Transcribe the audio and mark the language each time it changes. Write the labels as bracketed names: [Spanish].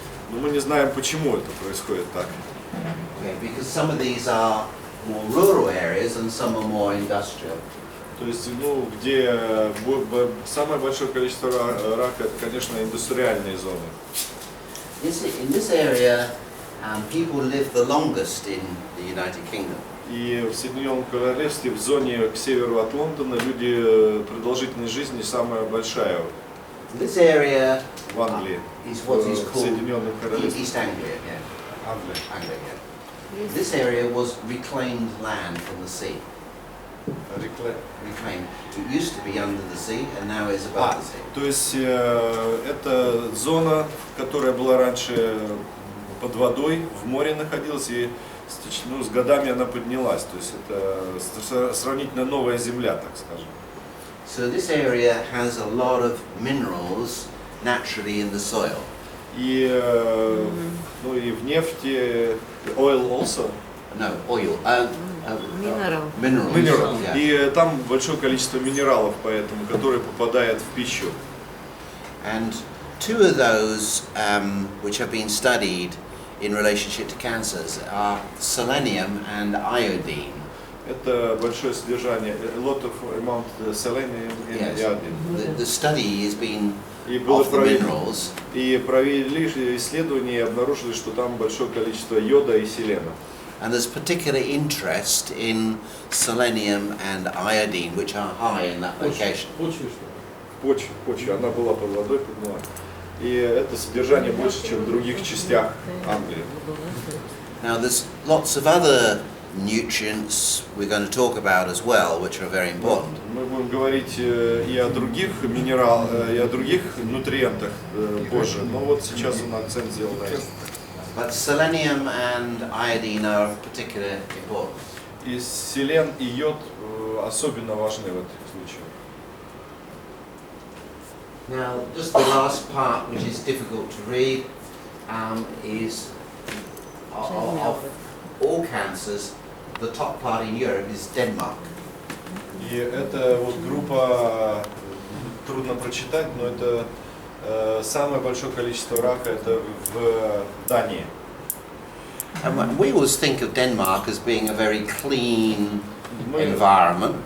[Russian] Но мы не знаем, почему это происходит так. [English] Okay, because some of these are more rural areas and some are more industrial. [Russian] То есть, где самое большое количество рака, это, конечно, индустриальные зоны. [English] In this area, people live the longest in the United Kingdom. [Russian] И в Соединенном Королевстве, в зоне к северу от Лондона, продолжительность жизни самая большая. [English] This area [Russian] в Англии, [English] is what is [Russian] в [English] called [Russian] Соединенном Королевстве. [English] East Anglia. Yeah. [Russian] Англия. [English] Anglia, yeah. This area was reclaimed land from the sea. Reclaimed. It used to be under the sea and now is above the sea. [Russian] То есть это зона, которая была раньше под водой, в море находилась, и с годами она поднялась. То есть это сравнительно новая земля, так скажем. [English] So this area has a lot of minerals naturally in the soil. [Russian] И и в нефти, [English] oil also. No, oil. Mineral. Mineral. Yeah. [Russian] И там большое количество минералов, поэтому, которые попадают в пищу. [English] And two of those which have been studied in relationship to cancers are selenium and iodine. [Russian] Это большое содержание, [English] a lot of amount selenium and iodine. The study has been of the minerals. [Russian] И провели исследования и обнаружили, что там большое количество йода и селена. [English] And there's particular interest in selenium and iodine, which are high in that location. [Russian] Почва, она была под водой, подняла. И это содержание больше, чем в других частях Англии. [English] Now there's lots of other nutrients we're going to talk about as well, which are very important. [Russian] Мы будем говорить и о других минералах, и о других нутриентах позже, но вот сейчас он акцент сделал на этом. [English] But selenium and iodine are of particular importance. [Russian] И селен и йод особенно важны в этих случаях. [English] Now, just the last part, which is difficult to read, is of all cancers, the top part in Europe is Denmark. [Russian] И эта вот группа трудно прочитать, но это самое большое количество рака это в Дании. [English] And we always think of Denmark as being a very clean environment.